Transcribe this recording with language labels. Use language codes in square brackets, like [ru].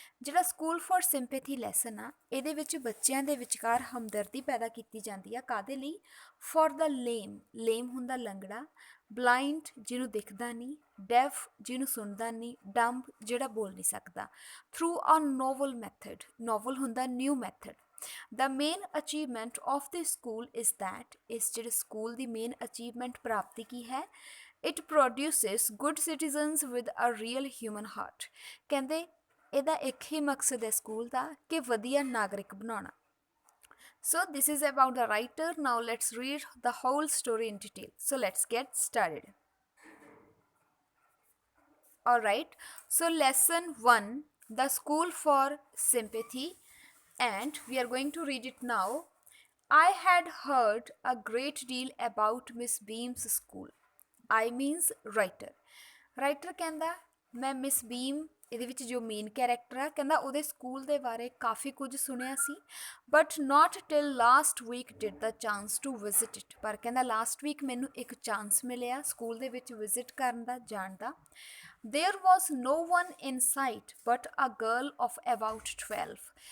[pa] ਜਿਹੜਾ school for sympathy lesson ਆ ਇਹਦੇ ਵਿੱਚ ਬੱਚਿਆਂ ਦੇ ਵਿਚਕਾਰ ਹਮਦਰਦੀ ਪੈਦਾ ਕੀਤੀ ਜਾਂਦੀ ਆ ਕਾਦੇ ਲਈ [en] for the lame [pa] ਹੁੰਦਾ ਲੰਗੜਾ ਬਲਾਈਂਡ ਜਿਹਨੂੰ ਦਿਖਦਾ ਨਹੀਂ ਡੈਫ ਜਿਹਨੂੰ ਸੁਣਦਾ ਨਹੀਂ ਡੰਬ ਜਿਹੜਾ ਬੋਲ ਨਹੀਂ ਸਕਦਾ [en] through a novel method [pa] ਨੋਵਲ ਹੁੰਦਾ new method [en] The main achievement of the school is that [pa] ਇਸ ਜਿਹੜੇ ਸਕੂਲ ਦੀ ਮੇਨ ਅਚੀਵਮੈਂਟ ਪ੍ਰਾਪਤੀ ਕੀ ਹੈ [en] It produces good citizens with a real human heart. [pa] ਕਹਿੰਦੇ ਇਹਦਾ ਇੱਕ ਹੀ ਮਕਸਦ ਹੈ ਸਕੂਲ ਦਾ ਕਿ ਵਧੀਆ ਨਾਗਰਿਕ ਬਣਾਉਣਾ [en] So this is about the writer. Now let's read the whole story in detail. So let's get started. Alright, so lesson 1, The School for Sympathy, and we are going to read it now. I had heard a great deal about Miss Beam's school. I means writer [pa] ਕਹਿੰਦਾ ਮੈਂ miss ਬੀਮ ਇਹਦੇ ਵਿੱਚ ਜੋ main character ਆ ਕਹਿੰਦਾ ਉਹਦੇ school ਦੇ ਬਾਰੇ ਕਾਫੀ ਕੁਝ ਸੁਣਿਆ ਸੀ [en] but not till last week did the chance to visit it [pa] ਪਰ ਕਹਿੰਦਾ ਲਾਸਟ ਵੀਕ ਮੈਨੂੰ ਇੱਕ ਚਾਂਸ ਮਿਲਿਆ ਸਕੂਲ ਦੇ ਵਿੱਚ ਵਿਜ਼ਿਟ ਕਰਨ ਦਾ ਜਾਣ ਦਾ [en] There was no one in sight but a girl of about 12.